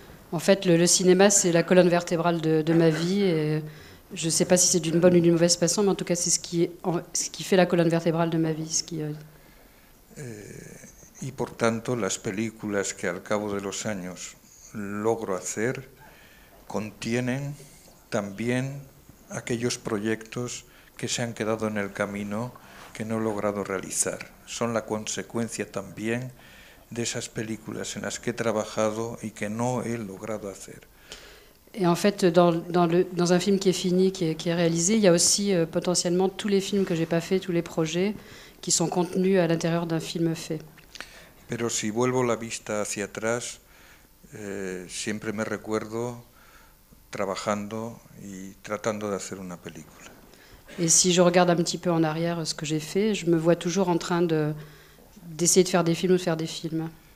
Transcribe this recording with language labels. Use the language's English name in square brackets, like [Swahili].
[French] En fait, le cinéma, c'est la colonne vertébrale de ma vie. Et je ne sais pas si c'est d'une bonne ou d'une mauvaise façon, mais en tout cas, c'est ce qui fait la colonne vertébrale de ma vie. [Spanish] Y por tanto, las películas que al cabo de los años logro hacer contienen también aquellos proyectos que se han quedado en el camino que no he logrado realizar. Son la consecuencia también de esas películas en las que he trabajado y que no he logrado hacer. [French] Et en fait, dans un film qui est fini, qui est réalisé, il y a aussi potentiellement tous les films que j'ai pas fait, tous les projets qui sont contenus à l'intérieur d'un film fait. [Spanish] Pero si vuelvo la vista hacia atrás, siempre me recuerdo trabajando y tratando de hacer una película. [French] Et si je regarde un petit peu en arrière ce que j'ai fait, je me vois toujours en train d'essayer de faire des films ou de faire des films.